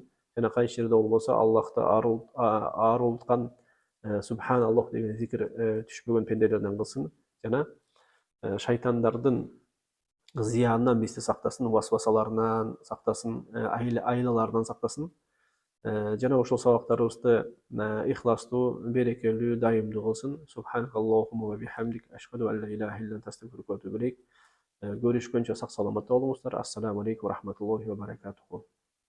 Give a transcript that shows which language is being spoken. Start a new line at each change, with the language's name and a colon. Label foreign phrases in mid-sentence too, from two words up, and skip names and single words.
Kyrgyz: Жана кайсы жерде болбосо Аллахты арылткан субханаллах деген зикир түшпөгөн пенделерден кылсын. Жана шайтандардын зыянынан бизди сактасын, васвасаларынан сактасын, айлаларынан сактасын. Жана ошол сабактарыбызды ихластуу, берекелүү, дайымдуу кылсын.
Arabic: سبحانك اللهم وبحمدك، أشهد أن لا إله إلا أنت، أستغفرك وأتوب إليك.
Kyrgyz: Görüşкөнчө сак саламатта болуңуздар.
Arabic: السلام عليكم ورحمة الله وبركاته.